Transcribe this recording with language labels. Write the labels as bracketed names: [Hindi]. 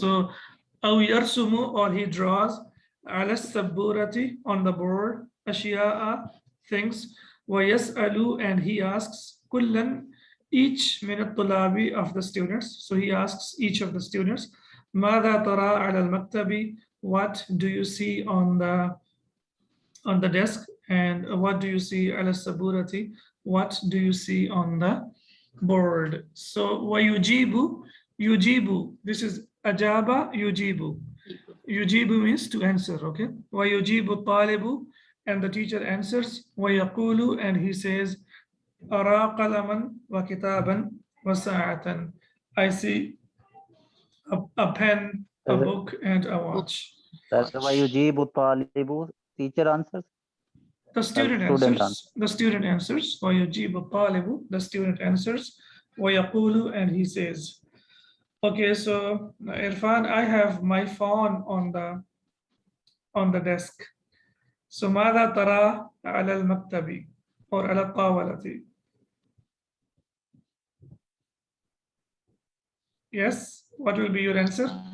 [English] So [Arabic] أو يرسم, [English] or he draws, [Arabic] على السبورة, [English] on the board, أشياء, things, [Arabic] ويسأل, [English] and he asks, [Arabic] كلا, [English] each [Arabic] من الطلاب, [English] of the students. So he asks each of the students, [Arabic] ماذا ترى على المكتب? [English] What do you see on the desk? And what do you see [Arabic] على السبورة? [English] What do you see on the board? [Arabic] So ويجيب, يجيب, [English] this is [Arabic] أجاب يجيب. [English] يجيب means to answer, okay? [Arabic] ويجيب الطالب, [English] and the teacher answers. [Arabic] ويقول, [English] and he says, [Arabic] أرى قلما وكتابا وساعة. [English] I see a pen, a book, and a watch. That's why you [Arabic] يجيب الطالب, [English] teacher answers. The student answers. The student answers. [Arabic] ويجيب الطالب, [English] the student answers. [Arabic] ويقول, [English] and he says. Okay, so Irfan, I have my phone on the desk. [Arabic] So ماذا ترى على المكتب, [English] or [Arabic] على الطاولة? [English] Yes, what will be your answer?